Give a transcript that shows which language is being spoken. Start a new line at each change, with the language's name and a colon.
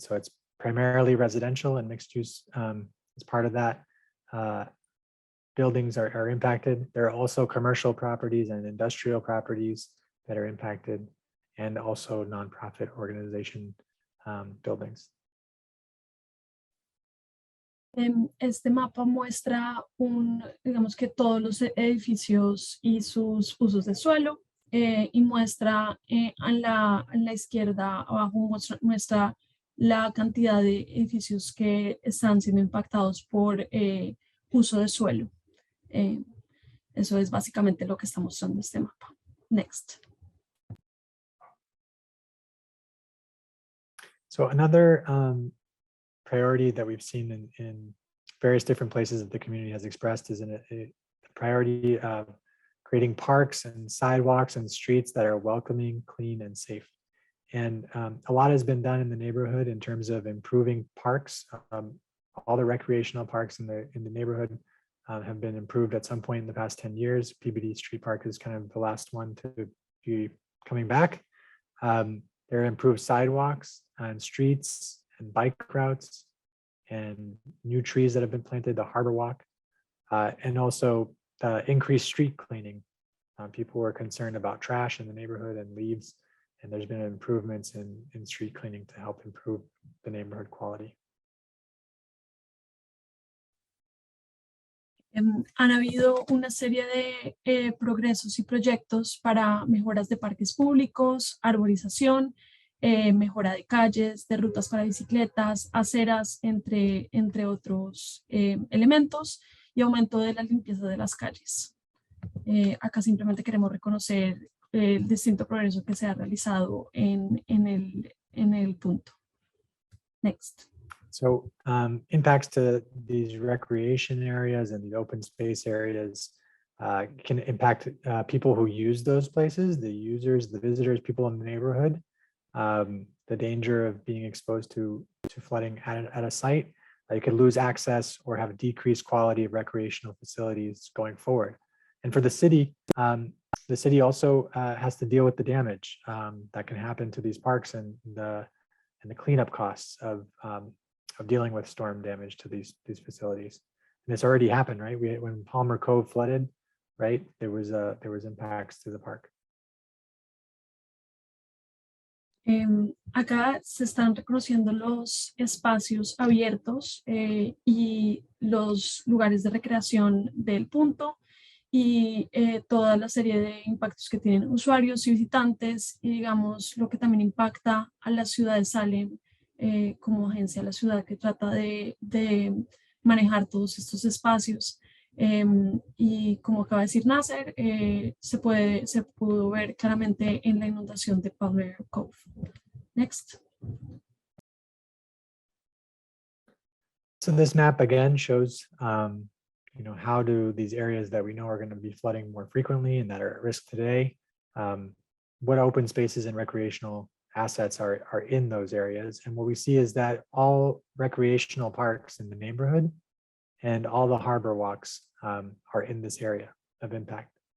English: So it's primarily residential and mixed use is part of that. Buildings are impacted. There are also commercial properties and industrial properties that are impacted, and also nonprofit organization buildings.
Spanish: Este mapa muestra digamos que todos los edificios y sus usos de suelo, y muestra a la izquierda abajo muestra la cantidad de edificios que están siendo impactados por uso de suelo. Eso es básicamente lo que está mostrando este mapa.
English: Next. So another priority that we've seen in various different places that the community has expressed is a priority of creating parks and sidewalks and streets that are welcoming, clean, and safe. And a lot has been done in the neighborhood in terms of improving parks. All the recreational parks in the neighborhood have been improved at some point in the past 10 years. PBD Street Park is kind of the last one to be coming back. There are improved sidewalks and streets and bike routes and new trees that have been planted, the Harbor Walk, and also increased street cleaning. People were concerned about trash in the neighborhood and leaves, and there's been improvements in street cleaning to help improve the neighborhood quality.
Spanish: Han habido una serie de progresos y proyectos para mejoras de parques públicos, arborización, mejora de calles, de rutas para bicicletas, aceras, entre otros elementos, y aumento de la limpieza de las calles. Acá simplemente queremos reconocer el distinto progreso que se ha realizado en el punto.
English: Next. So impacts to these recreation areas and the open space areas can impact people who use those places, the users, the visitors, people in the neighborhood. The danger of being exposed to flooding at a site, you could lose access or have a decreased quality of recreational facilities going forward. And for the city also has to deal with the damage that can happen to these parks and the cleanup costs of dealing with storm damage to these facilities. And it's already happened, right? When Palmer Cove flooded, right, there was impacts to the park.
Spanish: Acá se están reconociendo los espacios abiertos y los lugares de recreación del punto y toda la serie de impactos que tienen usuarios y visitantes y digamos lo que también impacta a la ciudad de Salem como agencia de la ciudad que trata de manejar todos estos espacios. Y como acaba de decir Nasser, se pudo ver claramente en la inundación de Palmer Cove.
English: Next. So this map again shows, how do these areas that we know are going to be flooding more frequently and that are at risk today, what open spaces and recreational assets are in those areas. And what we see is that all recreational parks in the neighborhood and all the harbor walks are in this area of impact.